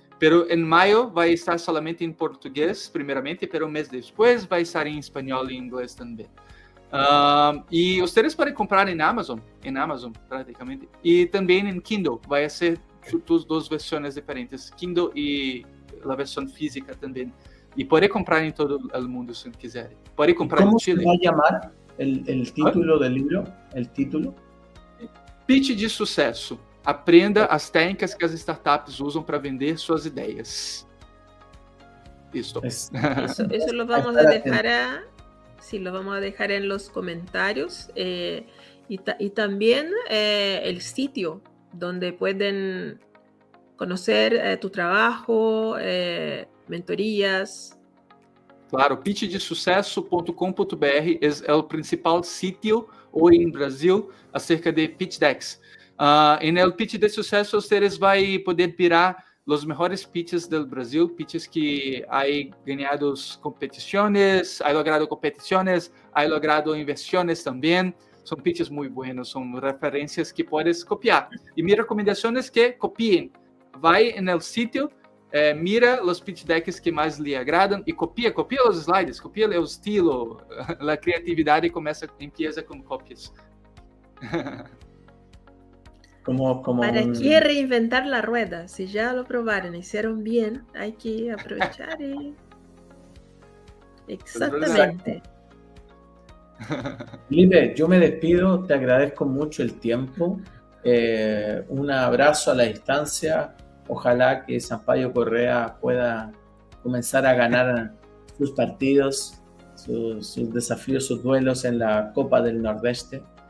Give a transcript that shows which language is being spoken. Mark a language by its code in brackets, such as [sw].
[pt] Pero em maio vai estar solamente em português, primeiramente, pero um mês depois vai estar em espanhol e inglês também. E vocês podem comprar em Amazon praticamente, e também em Kindle. Vai ser duas versões diferentes, Kindle e a versão física também. E pode comprar em todo o mundo se quiserem. Pode comprar em Chile. [es] ¿Cómo se va a llamar el título del libro? ¿El título? [pt] Pitch de sucesso. Aprenda as técnicas que as startups usam para vender suas ideias. Isso [es] lo vamos a dejar lo vamos a dejar en los comentarios. Y también el sitio donde pueden conocer tu trabajo, mentorias. [pt] Claro, pitchdesucesso.com.br é o principal sítio hoje em Brasil acerca de pitch decks. En el pitch de sucesso, vocês vão poder virar os melhores pitches do Brasil, pitches que ha ganhado competições, ha logrado competições, [es] ha logrado inversiones [pt] também. São pitches muito buenos, são referências que podes copiar. E minha recomendação é que copiem. Vai no sítio, mira os pitch decks que mais lhe agradam e copia os slides, copia o estilo, a criatividade empieza com cópias. [es] ¿Para qué reinventar la rueda? Si ya lo probaron, hicieron bien, hay que aprovechar Exactamente. Felipe, yo me despido, te agradezco mucho el tiempo, un abrazo a la distancia, ojalá que Sampaio Correa pueda comenzar a ganar sus partidos, sus desafíos, sus duelos en la Copa del Nordeste.